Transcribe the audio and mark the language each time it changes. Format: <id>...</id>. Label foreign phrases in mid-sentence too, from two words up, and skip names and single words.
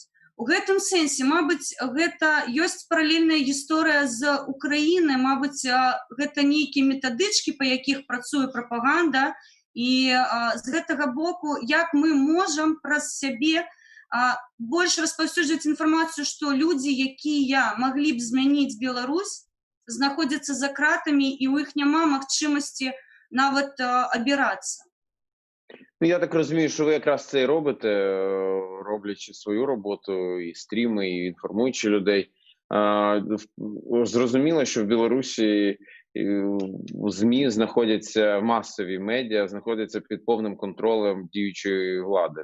<be>У гэтым сэнсе, мабыць, гэта ёсць паралельная гісторыя з Украінай, мабыць, гэта нейкія метадычкі, па якіх працуе прапаганда, і з гэтага боку, як мы можам праз сябе больш распаўсюджваць інфармацыю, што людзі, якія маглі б змяніць Беларусь, знаходзяцца за кратамі, і ў іх няма магчымасці нават абірацца.</be> <uk>Я так розумію, що ви якраз це і робите, роблячи свою роботу, і стріми, і інформуючи людей. Зрозуміло, що в Білорусі у ЗМІ знаходяться масові медіа, знаходяться під повним контролем діючої влади.</uk>